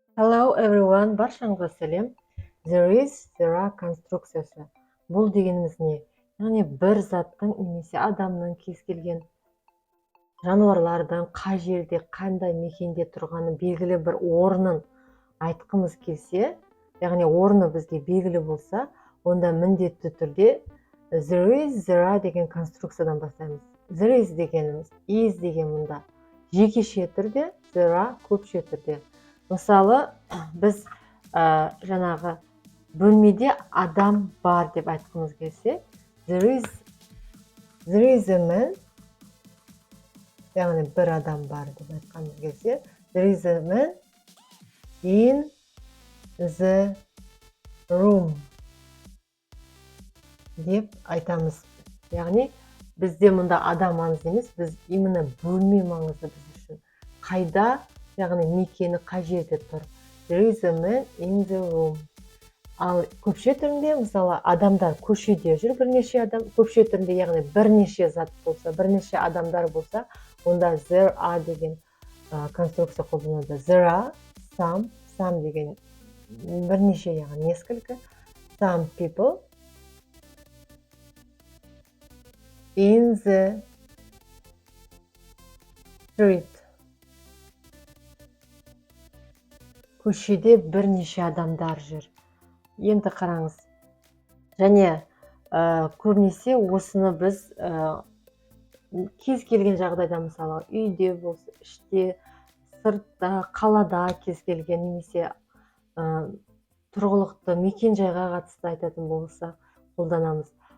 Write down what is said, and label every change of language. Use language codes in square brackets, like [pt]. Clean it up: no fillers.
[en] Hello everyone, [kk] баршаңызға сәлем. [en] There is, there are [kk] конструкциясы. Бұл дегеніміз не? Яғни бір заттың немесе адамның кез келген жануарлардың қай жерде, қандай мекенде тұрғаны белгілі бір орнын айтқымыз келсе, яғни орны бізге белгілі болса, онда міндетті түрде [en] there is, there are [kk] деген конструкциядан бастаймыз. [en] There is [kk] дегеніміз, is деген мұнда жекеше түрде, [en] there are [kk] көпше түрде. Мысалы, біз жаңағы бөлмеде адам бар деп айтқымыз келсе, [en] there is a man, [kk] яғни бір адам бар деп айтқымыз келсе, [en] there is a man in the room [kk] деп айтамыз. Яғни бізде мұнда адам маңызды емес, біз именно бөлме маңызды біз үшін. Қайда, яғни мекені қай жерде тұр. [en] There is a man in the room. [kk] Ал көпше түрінде, мысалы, адамдар көшеде жүр, бірнеше адам, көпше түрінде, яғни бірнеше зат болса, бірнеше адамдар болса, онда [en] there are [kk] деген конструкция қолданылады. [en] There are some [kk] деген бірнеше, яғни [ru] несколько, [en] some people in the street. [kk] Көшеде бірнеше адамдар жүр. Енді қараңыз. Және көбінесе осыны біз кез келген жағдайда, мысалы, үйде болса, іште, сыртта, қалада кез келген, немесе тұрғылықты мекен жайға қатысты айтатын болса қолданамыз.